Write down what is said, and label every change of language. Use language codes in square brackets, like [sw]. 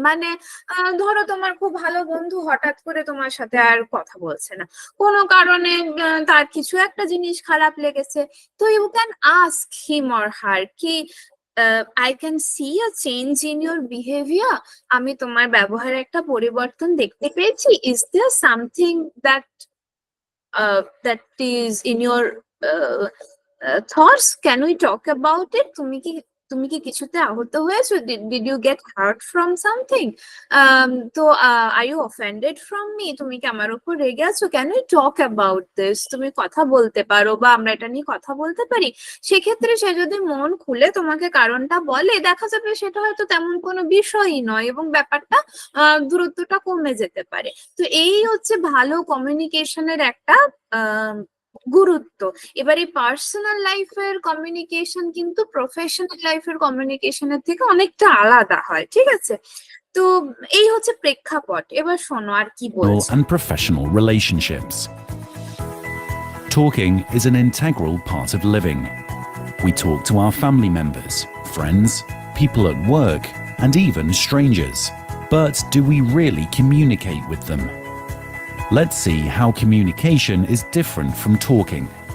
[bn] মানে ধরো তোমার খুব ভালো বন্ধু হঠাৎ করে তোমার সাথে আর কথা বলছে না, কোনো কারণে তার কিছু একটা জিনিস খারাপ লেগেছে, তো [en] you can ask him or her কি I can see a change in your behaviour, [bn] আমি তোমার ব্যবহারে একটা পরিবর্তন দেখতে পেয়েছি, [en] Is there something that that is in your thoughts, can we talk about it? [bn] তুমি কি কিছুতে আহত হয়েছো? [en] Did you get hurt from something? তো are you offended from me? [bn] তুমি কি আমার উপর রেগে আছো? [en] Can we talk about this? [bn] তুমি কথা বলতে পারো বা আমরা এটা নিয়ে কথা বলতে পারি। সেক্ষেত্রে সে যদি মন খুলে তোমাকে কারণটা বলে, দেখা যাবে সেটা হয়তো তেমন কোনো বিষয়ই নয় এবং ব্যাপারটা দূরত্বটা কমে যেতে পারে। তো এই হচ্ছে ভালো কমিউনিকেশনের একটা গুরুত্ব। এবার এই পার্সোনাল লাইফের কমিউনিকেশন কিন্তু প্রফেশনাল লাইফের কমিউনিকেশনের থেকে অনেকটা আলাদা হয়, ঠিক আছে? তো এই হচ্ছে প্রেক্ষাপট। এবার শোনো আর কি বলছে। [en] And professional relationships. Talking is an integral part of living. We talk to our family members, friends, people at work, and even strangers. But do we really communicate with them? Let's see how communication is different from talking.